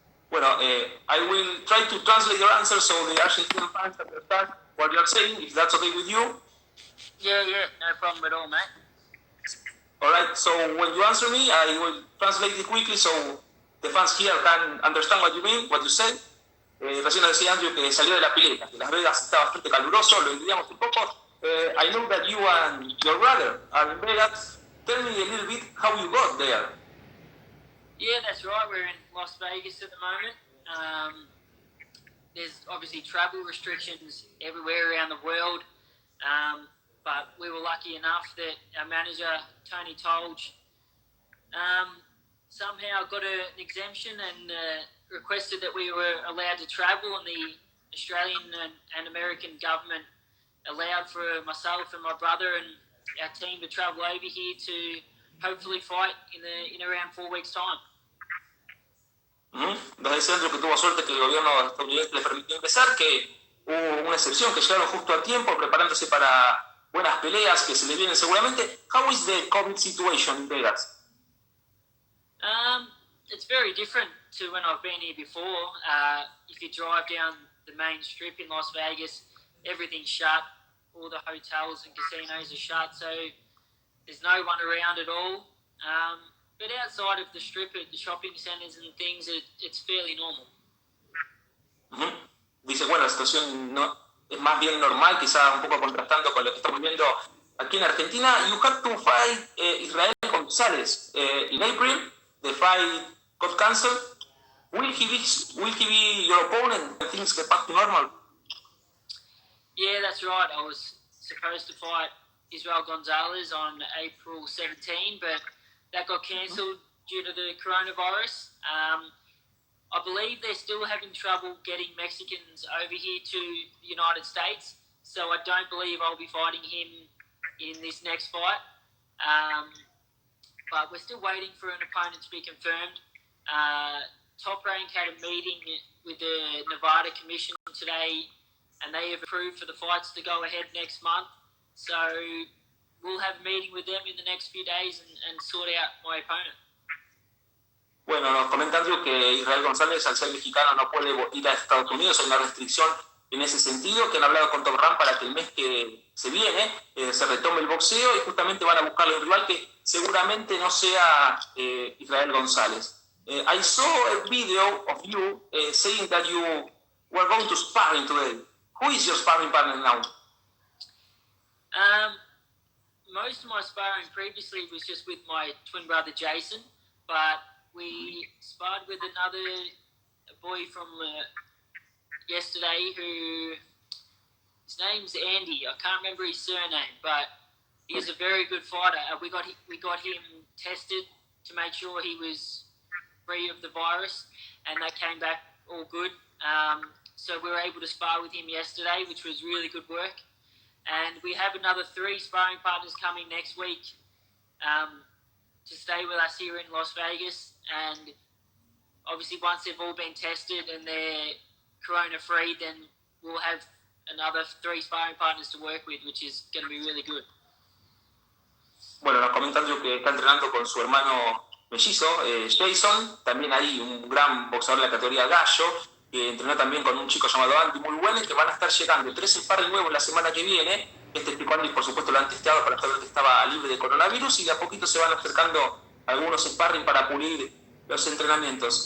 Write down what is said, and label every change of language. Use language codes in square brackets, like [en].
[en] Bueno, I will try to translate your answer so the Argentine fans understand what you're saying, if that's okay with you. Yeah, no problem at all, mate. Alright, so when you answer me, I will translate it quickly so the fans here can understand what you mean, what you say. [es] Recién nos decía Andrew que salió de la pileta, que Las Vegas está bastante caluroso, lo envidiamos un poco. [en] I know that you and your brother are in Vegas. Tell me a little bit how you got there. Yeah, that's right. We're in Las Vegas at the moment. There's obviously travel restrictions everywhere around the world, but we were lucky enough that our manager, Tony Tolge, somehow got an exemption and requested that we were allowed to travel, and the Australian and American government allowed for myself and my brother and our team to travel over here to hopefully fight in around 4 weeks' time. [es] Nos dice Andrew que tuvo suerte que el gobierno estadounidense le permitió ingresar, que hubo una excepción, que llegaron justo a tiempo, preparándose para buenas peleas que se le vienen seguramente. [en] How is the COVID situation in Vegas? It's very different to when I've been here before. If you drive down the main strip in Las Vegas, everything's shut. All the hotels and casinos are shut, so there's no one around at all. But outside of the strip at the shopping centers and things, it's fairly normal. [es] Dice, bueno, la situación no, es más bien normal, quizá un poco contrastando con lo que estamos viendo aquí en Argentina. [en] You had to fight Israel González in April. The fight got cancelled. Will he be your opponent when things get back to normal? Yeah, that's right. I was supposed to fight Israel González on April 17, but that got cancelled due to the coronavirus. I believe they're still having trouble getting Mexicans over here to the United States, so I don't believe I'll be fighting him in this next fight. But we're still waiting for an opponent to be confirmed. Top Rank had a meeting with the Nevada Commission today, and they have approved for the fights to go ahead next month. So we'll have a meeting with them in the next few days and sort out my opponent. [es] Bueno, nos comenta Andrew que Israel González, al ser mexicano, no puede ir a Estados Unidos. Hay una restricción en ese sentido, que han hablado con Top Rank para que el mes que se viene se retome el boxeo y justamente van a buscarle un rival que seguramente no sea Israel González. [en] I saw a video of you saying that you were going to sparring today. Who is your sparring partner now? Most of my sparring previously was just with my twin brother Jason, but we sparred with a boy from yesterday who, his name's Andy. I can't remember his surname, but he's a very good fighter. We got him tested to make sure he was free of the virus, and that came back all good. So we were able to spar with him yesterday, which was really good work. And we have another 3 sparring partners coming next week to stay with us here in Las Vegas. And obviously once they've all been tested and they're corona-free, then we'll have another 3 sparring partners to work with, which is going to be really good. [es] Bueno, nos comenta Andrew que está entrenando con su hermano mellizo, Jason, también hay un gran boxeador de la categoría gallo, que entrenó también con un chico llamado Andy muy bueno, y que van a estar llegando 3 sparring nuevos la semana que viene. Taekwondo, por supuesto, lo han testeado para saber que estaba libre de coronavirus, y de a poquito se van acercando algunos sparring para pulir los entrenamientos.